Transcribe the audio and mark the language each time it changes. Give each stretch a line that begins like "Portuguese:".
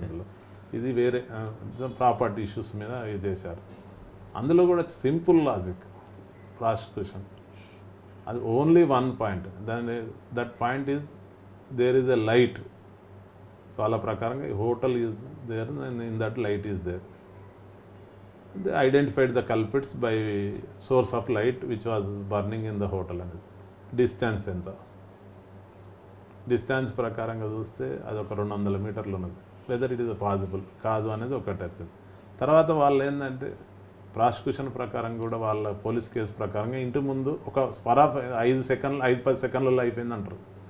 Telugu: అందులో ఇది వేరే ప్రాపర్టీ ఇష్యూస్ మీద ఇది చేశారు. అందులో కూడా సింపుల్ లాజిక్ ప్రాసిక్యూషన్, అది ఓన్లీ వన్ పాయింట్.
English: దాని that point is there is a light.
Telugu: వాళ్ళ ప్రకారంగా
English: Hotel is there, in that light is there. They identified the culprits by source of light which was burning in the hotel అనేది.
Telugu: Distance ఎంత, distance ప్రకారంగా చూస్తే అది ఒక 200 మీటర్లు ఉన్నది.
English: whether it is possible
Telugu: కాదు అనేది ఒకటి వచ్చింది. తర్వాత వాళ్ళు ఏంటంటే ప్రాసిక్యూషన్ ప్రకారం కూడా వాళ్ళ పోలీస్ కేసు ప్రకారంగా ఇంటి ముందు ఒక స్పర్ ఆఫ్ 5-10 సెకండ్లలో అయిపోయింది అంటారు.